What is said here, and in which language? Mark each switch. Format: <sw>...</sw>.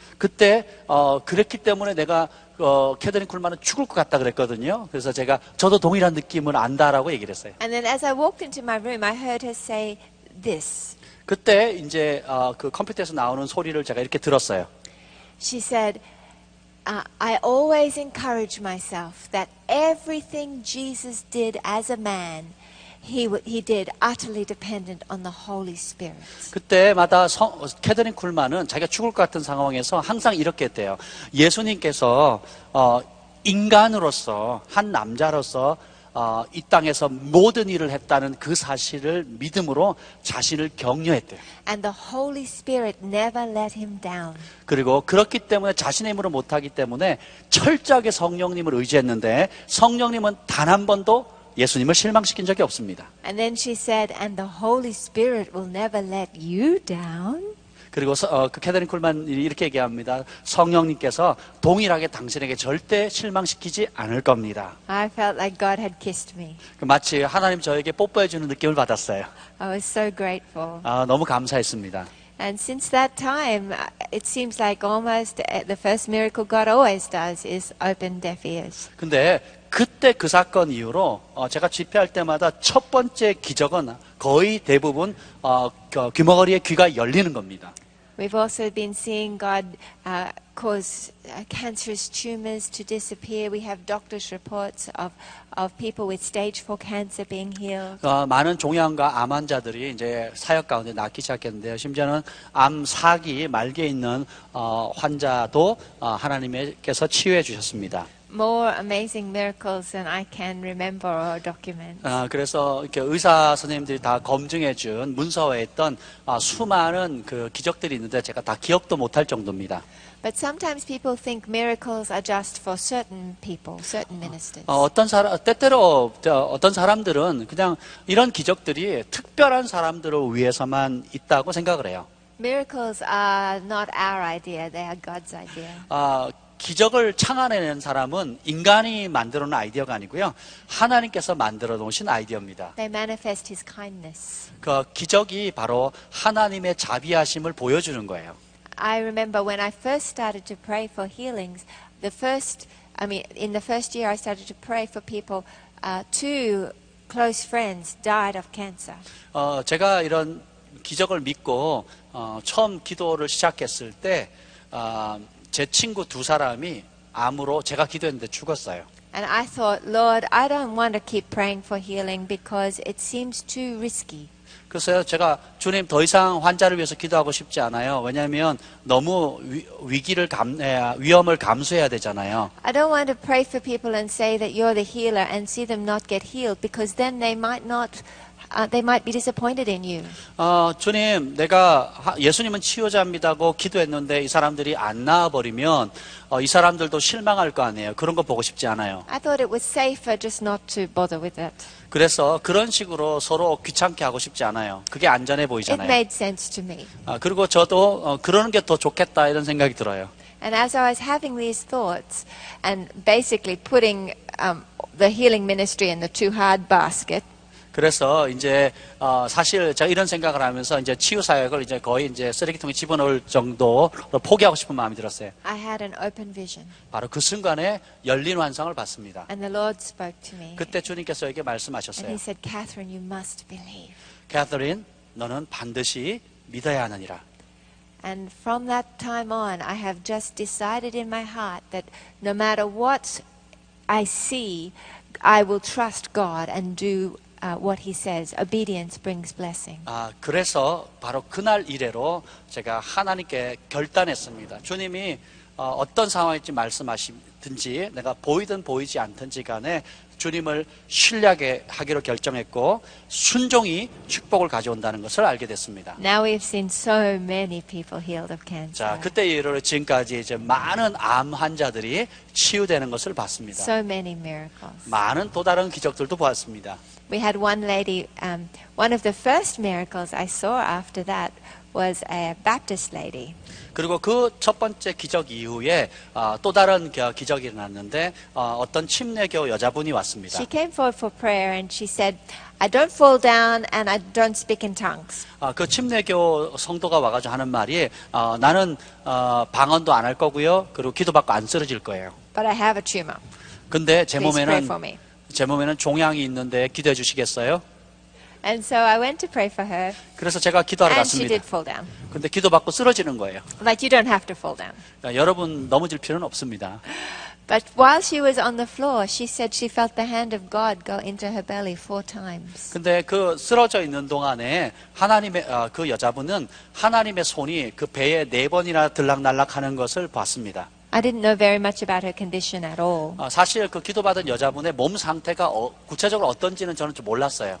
<ko>그때 그랬기 때문에 내가 캐더린 쿨만은 죽을 것 같다 그랬거든요. 그래서 저도 동일한 느낌을 안다라고 얘기를 했어요.</ko> <en>And then as I walked into my room, I heard her say this.</en> <ko>그때 이제 그 컴퓨터에서 나오는 소리를 제가 이렇게 들었어요.</ko> <en>She said, I always encourage myself that everything Jesus did as a man, he did utterly dependent on the Holy Spirit.</en> <ko>그때마다 캐더린 쿨만은 자기가 죽을 것 같은 상황에서 항상 이렇게 했대요. 예수님께서 인간으로서 한 남자로서 이 땅에서 모든 일을 했다는 그 사실을 믿음으로 자신을 격려했대요.</ko> <en>And the Holy Spirit never let him down.</en> <ko>그리고 그렇기 때문에 자신의 힘으로 못하기 때문에 철저하게 성령님을 의지했는데 성령님은 단 한 번도 예수님을 실망시킨 적이 없습니다.</ko> <en>And then she said, and the Holy Spirit will never let you down.</en> <ko>그리고 그 캐더린 쿨만이 이렇게 얘기합니다. 성령님께서 동일하게 당신에게 절대 실망시키지 않을 겁니다.</ko> <en>I felt like God had kissed me.</en> <ko>마치 하나님 저에게 뽀뽀해주는 느낌을 받았어요.</ko> <en>I was so grateful.</en> <ko>너무 감사했습니다.</ko> <en>And since that time, it seems like almost the first miracle God always does is open deaf ears.</en> <ko>근데 그때 그 사건 이후로 제가 집회할 때마다 첫 번째 기적은 거의 대부분 귀머거리의 귀가 열리는 겁니다.</ko> <en>We've also been seeing God cause cancerous tumors to disappear. We have doctors' reports of people with stage 4 cancer being healed.</en> <ko>많은 종양과 암 환자들이 이제 사역 가운데 낫기 시작했는데요. 심지어는 암 4기 말기에 있는 환자도 하나님께서 치유해 주셨습니다.</ko> <en>More amazing miracles than I can remember or document.</en> <ko>그래서 이렇게 의사 선생님들이 다 검증해 준 문서에 있던 수많은 그 기적들이 있는데 제가 다 기억도 못할 정도입니다.</ko> <en>But sometimes people think miracles are just for certain people, certain ministers.</en> <ko>때때로 어떤 사람들은 그냥 이런 기적들이 특별한 사람들을 위해서만 있다고 생각을 해요.</ko> <en>Miracles are not our idea, they are God's idea.</en> <ko>기적을 창안해낸 사람은 인간이 만들어 놓은 아이디어가 아니고요. 하나님께서 만들어 놓으신 아이디어입니다.</ko> <en>They manifest His kindness.</en> <ko>그 기적이 바로 하나님의 자비하심을 보여주는 거예요.</ko> <en>I remember when I first started to pray for healings, in the first year I started to pray for people, 2 close friends died of cancer.</en> <ko>제가 이런 기적을 믿고 처음 기도를 시작했을 때 제 친구 2사람이 암으로 제가 기도했는데 죽었어요.</ko> <en>And I thought, Lord, I don't want to keep praying for healing because it seems too risky.</en> <ko>그래서 제가 주님 더 이상 환자를 위해서 기도하고 싶지 않아요. 왜냐하면 너무 위험을 감수해야 되잖아요.</ko> <en>I don't want to pray for people and say that you're the healer and see them not get healed because then they might be disappointed in you.</en> <ko>주님, 내가 예수님은 치유자입니다고 기도했는데 이 사람들이 안 나아버리면 이 사람들도 실망할 거 아니에요. 그런 거 보고 싶지 않아요.</ko> <en>I thought it was safer just not to bother with it.</en> <ko>그래서 그런 식으로 서로 귀찮게 하고 싶지 않아요. 그게 안전해</ko> <en>It</en> <ko>보이잖아요.</ko> <en>made sense to me.</en> <ko>그리고 저도 그러는 게 더 좋겠다 이런 생각이 들어요.</ko> <en>And as I was having these thoughts and basically putting the healing ministry in the too hard basket,</en> <ko>그래서 이제 사실 제가 이런 생각을 하면서 이제 치유 사역을 이제 거의 이제 쓰레기통에 집어넣을 정도로 포기하고 싶은 마음이 들었어요.</ko> <en>I had an open vision.</en> <ko>바로 그 순간에 열린 환상을 봤습니다.</ko> <en>And the Lord spoke to me.</en> <ko>그때 주님께서 에게 말씀하셨어요.</ko> <en>He said, Catherine, you must believe.</en> <ko>캐서린, 너는 반드시 믿어야 하느니라.</ko> <en>And from that time on, I have just decided in my heart that no matter what I see, I will trust God and do what He says. Obedience brings blessing.</en> <ko>그래서 바로 그날 이래로 제가 하나님께 결단했습니다. 주님이 어떤 상황일지 말씀하시든지 내가 보이든 보이지 않든지 간에 주님을 신뢰하기로 결정했고 순종이 축복을 가져온다는 것을 알게 됐습니다.</ko> <en>Now we've seen so many people healed of cancer.</en> <ko>자, 그때 이후로 지금까지 이제 많은 암 환자들이 치유되는 것을 봤습니다.</ko> <en>So many miracles.</en> <ko>많은 또 다른 기적들도 보았습니다.</ko> <en>We had one lady, one of the first miracles I saw after that was a Baptist lady.</en> <ko>그리고 그 첫 번째 기적 이후에 또 다른 기적이 일어났는데 어떤 침례교 여자분이 왔습니다.</ko> <en>She came forward for prayer and she said, I don't fall down and I don't speak in tongues.</en> <ko>그 침례교 성도가 와가지고 하는 말이 나는 방언도 안 할 거고요. 그리고 기도받고 안 쓰러질 거예요.</ko> <en>But I have a tumor.</en> <ko>근데</ko> <en>Please pray for me.</en> <ko>제 몸에는 종양이 있는데 기도해 주시겠어요?</ko> <en>And so I went to pray for her</en> <ko>그래서 제가 기도하러</ko> <en>and she</en> <ko>갔습니다.</ko> <en>did fall down.</en> <ko>근데 기도받고 쓰러지는 거예요.</ko> <en>Like you don't have to fall down.</en> <ko>여러분 넘어질 필요는 없습니다.</ko> <en>But while she was on the floor, she said she felt the hand of God go into her belly 4 times.</en> <ko>근데 그 쓰러져 있는 동안에 하나님의 그 여자분은 하나님의 손이 그 배에 4번이나 들락날락하는 것을 봤습니다.</ko> <en>I didn't know very much about her condition at all.</en> <ko>사실 그 기도받은 여자분의 몸 상태가 구체적으로 어떤지는 저는 좀 몰랐어요.</ko>